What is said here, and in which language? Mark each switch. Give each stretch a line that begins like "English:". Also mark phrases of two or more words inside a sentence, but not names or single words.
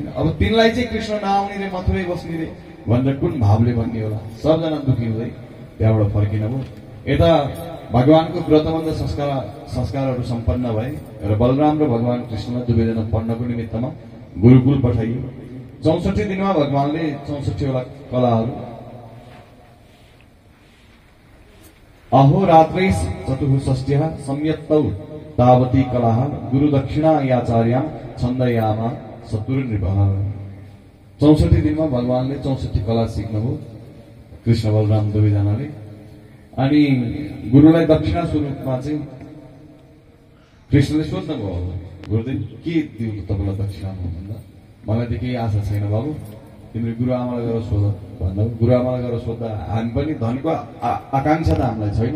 Nepali: अब तिनलाई चाहिँ कृष्ण नआउने रे मथुरै बस्ने रे भनेर कुन भावले भन्ने होला। सबजना दुखी हुँदै त्यहाँबाट फर्किनुभयो। यता भगवानको व्रतबन्ध संस्कारहरू सम्पन्न भए र बलराम र भगवान कृष्णलाई दुवैजना पढ्नको निमित्तमा गुरुकुल पठाइयो। 64 दिनमा भगवानले 64 वटा कलाहरू
Sanskrit: अहोरात्रै चतुःषष्ट्यः सम्यक्तौ तावती कलाः गुरुदक्षिणा याचार्यां छन्दयामा शत्रुर्नृपः।
Nepali: 64 दिनमा भगवानले 64 कला सिक्नुभयो कृष्ण बलराम दुवैजनाले। अनि गुरुलाई दक्षिणा स्वरूपमा चाहिँ कृष्णले सोध्नुभयो, गुरुदेव के दिउँ तपाईँलाई दक्षिणामा भन्दा मलाई त केही आशा छैन बाबु, तिमीले गुरुआमालाई गएर सोध भन्दा गुरुआमालाई गएर सोद्धा हामी पनि धनको आकांक्षा त हामीलाई छैन।